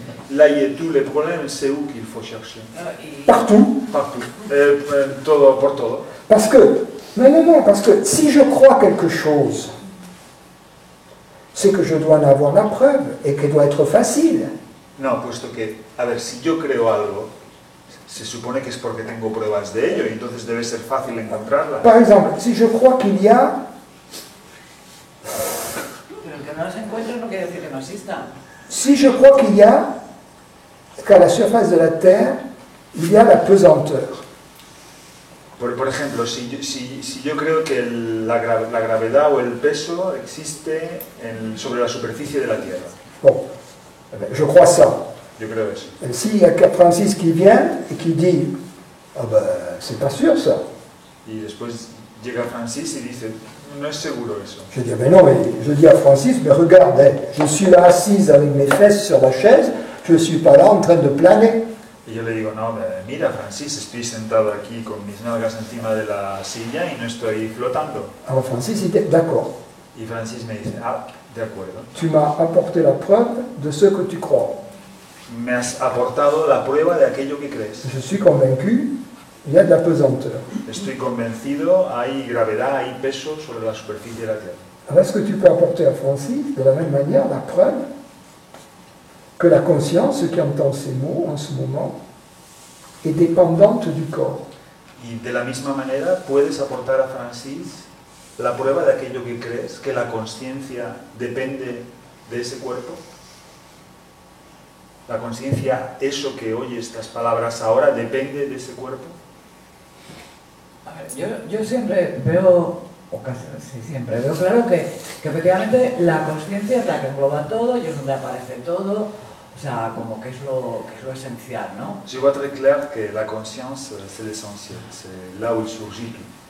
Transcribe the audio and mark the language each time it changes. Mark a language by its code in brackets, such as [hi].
[fr] Là y est tout le problème, c'est où qu'il faut chercher. Partout. Partout. [es] Todo, por todo. [fr] Parce que, non, parce que si je crois quelque chose, c'est que je dois en avoir la preuve et qu'elle doit être facile. [es] No, puesto que, a ver, si yo creo algo, se supone que es porque tengo pruebas de ello y entonces debe ser fácil encontrarlas. [fr] Par exemple, si je crois qu'il y a, [es] Pero el que no las encuentre no quiere decir que no exista. [fr] si je crois qu'il y a, qu'à la surface de la Terre, il y a la pesanteur. [es] Por ejemplo, si yo creo que la gravedad o el peso existe sobre la superficie de la Tierra. [fr] Bon, je crois ça. [es] Yo creo eso. [fr] Et s'il y a Francis qui vient et qui dit « Ah ben, c'est pas sûr ça », [es] Y después llega Francis y dice, no es seguro eso. [fr] je dis « Mais non, mais je dis à Francis, mais regarde, hein, je suis là assise avec mes fesses sur la chaise, je ne suis pas là en train de planer. » [es] Y yo le digo, no, mira Francis, estoy sentado aquí con mis nalgas encima de la silla y no estoy flotando. [fr] Alors Francis il dit « D'accord, [es] Y Francis me dice, ah, de acuerdo. [fr] tu m'as apporté la preuve de ce que tu crois. [es] Me has aportado la prueba de aquello que crees. [fr] Je suis convaincu, il y a de la pesanteur. [es] Estoy convencido, hay gravedad, hay peso sobre la superficie de la Tierra. [fr] Alors est-ce que tu peux apporter à Francis de la même manière la preuve que la conscience, ce qui entend ces mots en ce moment, est dépendante du corps? [es] Y de la misma manera puedes aportar a Francis la prueba de aquello que crees, que la conciencia depende de ese cuerpo. La conciencia, eso que oye estas palabras ahora, depende de ese cuerpo. A ver, yo siempre veo, o casi siempre veo claro que efectivamente la conciencia es la que engloba todo y es donde aparece todo, o sea, como que es lo esencial, ¿no? [fr] Je vois très clair que la conscience, c'est l'essentiel, c'est là où il surgit tout.